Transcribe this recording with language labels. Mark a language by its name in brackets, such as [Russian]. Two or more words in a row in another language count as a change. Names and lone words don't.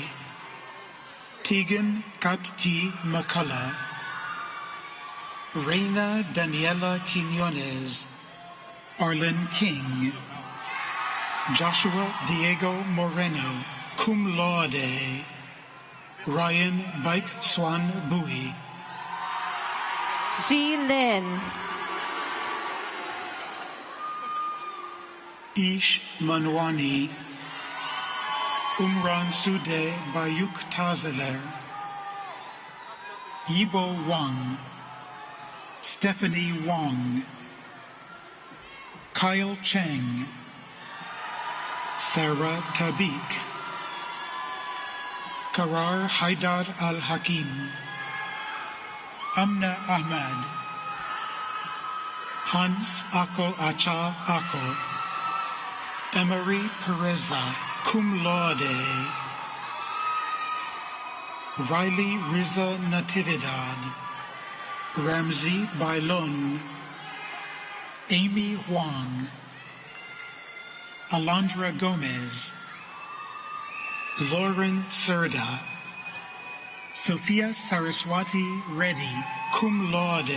[English] Tegan Katti McCullough, Reina Daniela Quinones, Arlen King, Joshua Diego Moreno, [Latin] cum laude. [English] Ryan Bike Swan Bui, Ji Lin, Ish Manwani, Umran Sude Bayuk Tazeler, Yibo Wang, Stephanie Wong, Kyle Cheng, Sarah Tabik, Karar Haidar Al-Hakim, Amna Ahmad, Hans Ako Acha Ako, Emery Pereza, [Latin] cum laude. [English] Riley Riza Natividad, Ramsey Bailon, Amy Huang, Alondra Gomez, Lauren Serda, Sophia Saraswati Reddy, [Latin] cum laude.